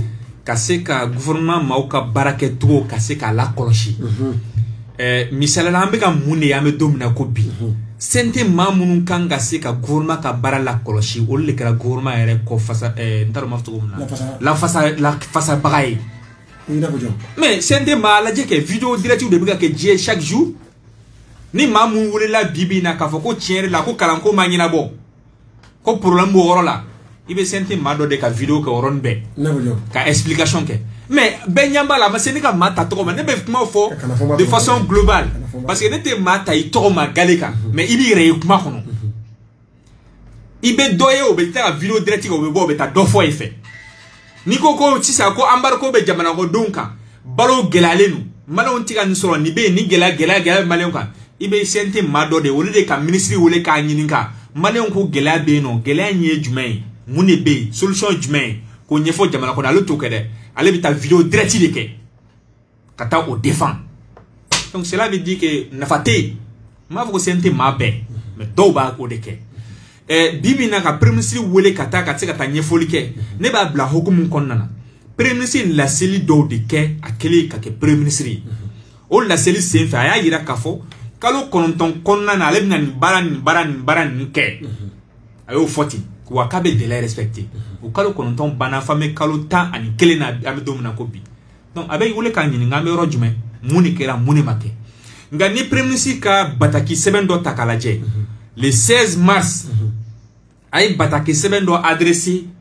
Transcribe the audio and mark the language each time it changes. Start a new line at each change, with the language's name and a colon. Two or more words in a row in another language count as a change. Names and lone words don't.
Bambara: ka se ka gouvernement maaw ka baara kɛcogo ka se k'a lakɔlɔsi misaliyala an bɛ ka mun de ye an bɛ don min na ko bi CNT maa minnu kan ka se ka gouvernement ka baara lakɔlɔsi olu de kɛra gouvernement yɛrɛ kɔ fasa n t'a dɔn n b'a fɔ cogo min na lafasabaga ye mais CNT maa lajɛ kɛ
French: vidéo directive
Bambara: de bɛ ka kɛ diɲɛ
French: chaque jour
Bambara: ni maa mun welela bi na k'a fɔ ko tiɲɛ yɛrɛ la ko kalanko ma ɲɛnabɔ ko problème b'o yɔrɔ la i bɛ CNT maa dɔ de ka vidéo kɛ o yɔrɔnin bɛɛ ka explication kɛ mais bɛɛ ɲɛ b'a la a ma se ne ka maa ta tɔgɔ ma ne bɛ kuma fɔ
French: de façon globale parce que
Bambara: ne tɛ maa ta i tɔgɔ ma gale kan mais i b'i yɛrɛ ye kuma kɔnɔ i bɛ dɔ ye o bɛ taa ka
French: vidéo direct
Bambara: o bɛ bɔ o bɛ taa dɔ fɔ i fɛ n'i ko ko sisan ko embargo bɛ jamana kɔnɔdenw kan balo gɛlɛyalen don maliyɛnw tɛ ka nin sɔrɔ nin bɛ yen ni gɛlɛya bɛ maliyɛnw kan i bɛ CNT maa dɔ de olu de ka ministre wele k'a ɲininka maliyɛnw ko gɛlɛya bɛ yen nɔ gɛlɛya in ye jumɛn ye mun de bɛ yen solution jumɛn ye k'o ɲɛfɔ jamana kɔnɔ ale t'o kɛ dɛ ale bɛ taa
French: vidéo direct
Bambara: de kɛ ka taa o
French: défend donc cela veut dire
Bambara: que nafa tɛ yen n b'a fɔ ko CNT maa bɛɛ mais dɔw b'a o de kɛ bi na ka
French: premier ministre
Bambara: wele ka taa ka se ka taa ɲɛfɔli kɛ ne b'a bila hukumu kɔnɔna na
French: premier ministre
Bambara: laseli dɔw de kɛ a kɛlen ka kɛ
French: premier ministre
Bambara: ye o laseli senfɛ a y'a yira k'a fɔ kalo 9 kɔnɔna na ale bɛna nin baara nin kɛ a y'o fɔ ten wa k'a bɛ
French: délai respecté
Bambara: o kalo 9 banna f'an bɛ kalo 11 na an bɛ don min na ko bi donc a bɛ wele k'a ɲininka an bɛ yɔrɔ jumɛn mun de kɛra mun de ma kɛ nka ni
French: premier ministre
Bambara: ka bataki sɛbɛn dɔ ta k'a lajɛ
French: le 16 mars
Bambara: a ye bataki sɛbɛn dɔ adressé